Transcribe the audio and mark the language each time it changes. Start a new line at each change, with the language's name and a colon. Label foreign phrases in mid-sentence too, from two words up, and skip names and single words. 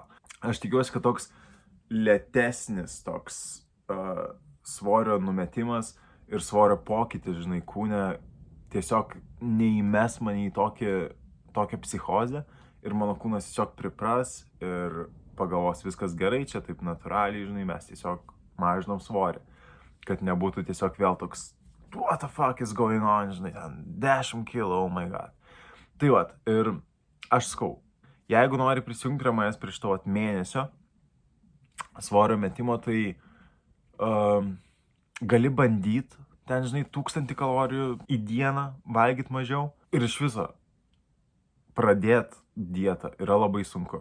Lithuanian: Aš tikiuosi, kad toks lėtesnis toks svorio numetimas ir svorio pokytis, žinai, kūne tiesiog neįmes mane į tokią psichozę ir mano kūnas tiesiog pripras ir pagalvos viskas gerai, čia taip natūraliai, žinai, mes tiesiog mažinam svorį. Kad nebūtų tiesiog vėl toks
English: what the fuck is going on,
Lithuanian: žinai, ten 10 kilo,
English: oh my god.
Lithuanian: Tai ir aš skau, jeigu nori prisijungti prie manęs prieš to mėnesio svorio metimo, tai gali bandyti ten, žinai, 1000 kalorijų į dieną valgyti mažiau ir iš viso pradėti dietą yra labai sunku.